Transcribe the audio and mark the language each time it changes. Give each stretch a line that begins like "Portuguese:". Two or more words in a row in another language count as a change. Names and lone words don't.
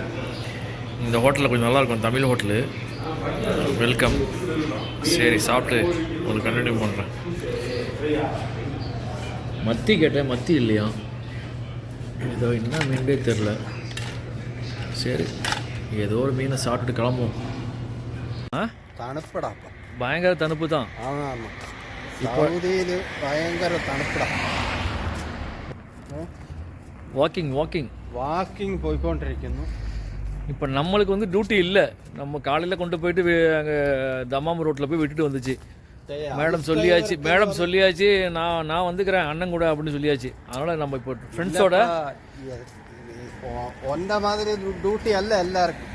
Tamil: இந்த ஹோட்டலில் கொஞ்சம் நல்லாயிருக்கும், தமிழ் ஹோட்டலு. வெல்கம். சரி, சாப்பிட்டு ஒரு கண்டினியூ பண்ணுறேன். மத்தி கேட்டேன், மத்தி இல்லையா, ஏதோ என்ன மீனே தெரில. சரி, ஏதோ ஒரு மீனை சாப்பிட்டுட்டு கிளம்புவோம்.
Malayalam: തണുപ്പടാ ഭയങ്കര തണുപ്പ് தான். ആമാ സൗദിയിൽ ഭയങ്കര തണുപ്പടാ. വാക്കിംഗ് പോയിക്കൊണ്ടിരിക്കുന്നു.
Tamil: இப்போ நம்மளுக்கு வந்து டியூட்டி இல்லை. நம்ம காலையில் கொண்டு போயிட்டு அங்கே தமாம் ரோட்டில் போய் விட்டுட்டு வந்துச்சு. மேடம் சொல்லியாச்சு, மேடம் சொல்லியாச்சு, நான் வந்துக்கிறேன் அண்ணன் கூட அப்படின்னு சொல்லியாச்சு. அதனால் நம்ம இப்போ ஃப்ரெண்ட்ஸோட ஒன்ன மாதிரி டியூட்டி அல்ல எல்லாருக்கும்.